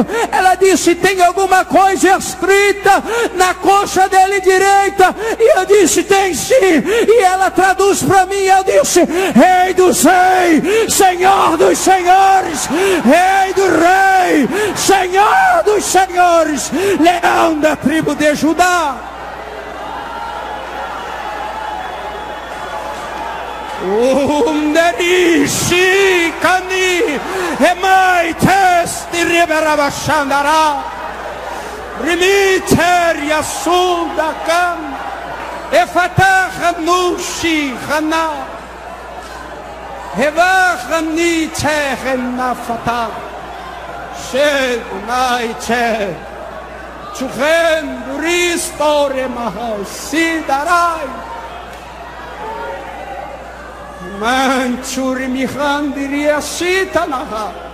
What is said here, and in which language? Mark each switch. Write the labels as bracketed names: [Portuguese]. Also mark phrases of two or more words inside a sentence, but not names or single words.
[Portuguese] Ela disse: tem alguma coisa escrita na coxa dele direita? E eu disse: tem sim. E ela traduz para mim. Eu disse: Rei dos reis, Senhor dos senhores, Rei do rei, Senhor dos senhores, Leão da tribo de Judá. Underishi kani hemai testi riberabashandara rimiter yasuda kan efatah nushi khana hevachni chehna fata shed nai che chuchen ristore mahasidarai Manchuri mihandiria sitanaha.